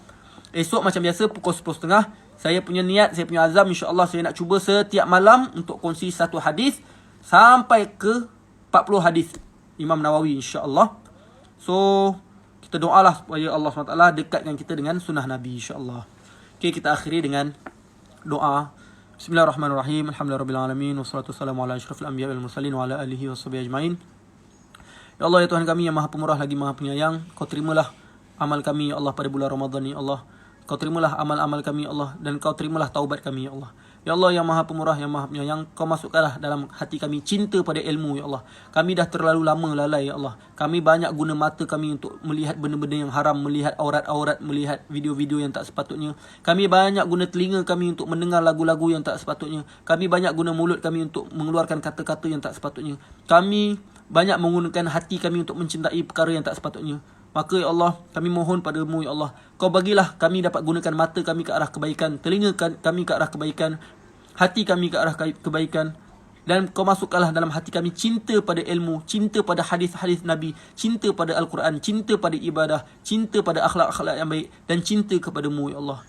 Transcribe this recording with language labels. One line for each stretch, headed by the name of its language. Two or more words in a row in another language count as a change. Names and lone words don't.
Malay: Esok macam biasa pukul 10.30, saya punya niat, saya punya azam, insya-Allah saya nak cuba setiap malam untuk kongsi satu hadis sampai ke 40 hadis Imam Nawawi, insya-Allah. So kita doalah supaya Allah SWT dekatkan kita dengan sunnah Nabi, insya-Allah. Okay, kita akhiri dengan doa.
Arabic: بسم الله الرحمن الرحيم الحمد لله رب والصلاة والسلام على أشرف الأنبياء والمرسلين وعلى آله وصحبه أجمعين.
Malay: Ya Allah, ya Tuhan kami yang Maha Pemurah lagi Maha Penyayang, Kau terimalah amal kami, ya Allah, pada bulan Ramadan ni, ya Allah. Kau terimalah amal-amal kami, ya Allah, dan Kau terimalah taubat kami, ya Allah. Ya Allah yang Maha Pemurah, yang Maha Penyayang, Kau masukkanlah dalam hati kami cinta pada ilmu, ya Allah. Kami dah terlalu lama lalai, ya Allah. Kami banyak guna mata kami untuk melihat benda-benda yang haram, melihat aurat-aurat, melihat video-video yang tak sepatutnya. Kami banyak guna telinga kami untuk mendengar lagu-lagu yang tak sepatutnya. Kami banyak guna mulut kami untuk mengeluarkan kata-kata yang tak sepatutnya. Kami banyak menggunakan hati kami untuk mencintai perkara yang tak sepatutnya. Maka ya Allah, kami mohon padamu, ya Allah, Kau bagilah kami dapat gunakan mata kami ke arah kebaikan, telinga kami ke arah kebaikan, hati kami ke arah kebaikan. Dan Kau masukkanlah dalam hati kami cinta pada ilmu, cinta pada hadis-hadis Nabi, cinta pada Al-Quran, cinta pada ibadah, cinta pada akhlak-akhlak yang baik, dan cinta kepadamu, ya Allah.